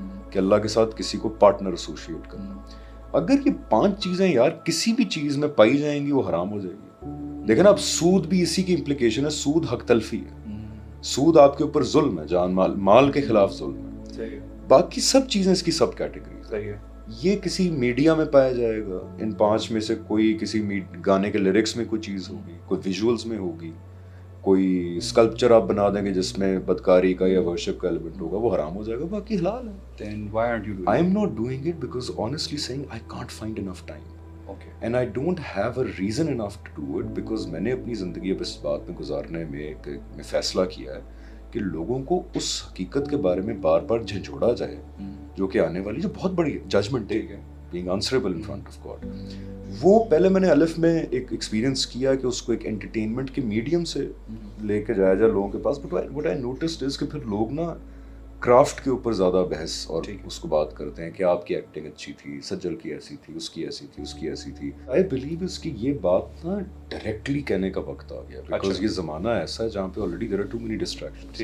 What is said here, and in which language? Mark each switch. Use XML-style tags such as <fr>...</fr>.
<ur>کہ اللہ کے ساتھ کسی کو پارٹنر ایسوسیٹ کرنا۔ اگر یہ 5 چیزیں یار کسی بھی چیز میں پائی جائیں گی وہ حرام ہو جائے گی۔ دیکھیں نا اب سود بھی اسی کی امپلیکیشن ہے، سود حق تلفی ہے، سود آپ کے اوپر ظلم ہے، جان مال کے خلاف ظلم ہے۔ باقی سب چیزیں اس کی سب کیٹیگریز ہیں۔ یہ کسی میڈیا میں پایا جائے گا، ان 5 میں سے کوئی کسی گانے کے لیرکس میں کوئی چیز ہوگی، کوئی ویژولز میں ہوگی، کوئی اسکلپچر آپ بنا دیں گے جس میں بدکاری کا یا ورشپ کا ایلیمنٹ ہوگا، وہ حرام ہو جائے گا، باقی حلال ہے۔</ur> <en>Then why aren't you doing I am not doing it because honestly saying I can't find enough time. Okay. And I don't have a reason enough to do it because</en> <ur>میں نے اپنی زندگی اب اس بات میں گزارنے میں فیصلہ کیا ہے کہ لوگوں کو اس حقیقت کے بارے میں بار بار جھنجھوڑا جائے جو کہ آنے والی جو بہت بڑی ججمنٹ ڈے ہے،</ur> <en>being answerable in front of God۔</en> <ur>وہ پہلے میں نے الف میں ایک ایکسپیرینس کیا کہ اس کو ایک انٹرٹینمنٹ کے میڈیم سے لے کے جایا جائے لوگوں کے پاس، but</ur> <en>what I noticed is</en> <ur>کہ پھر لوگ نا کرافٹ کے اوپر زیادہ بحث اور اس کو بات کرتے ہیں کہ آپ کی ایکٹنگ اچھی تھی، سجل کی ایسی تھی، اس کی ایسی تھی، اس کی ایسی تھی۔</ur> <en>I believe</en> <ur>اس کی یہ بات نا ڈائریکٹلی کہنے کا وقت آ گیا، بیکاز یہ زمانہ ایسا ہے جہاں پہ</ur> <en>Already there are too many distractions.</en>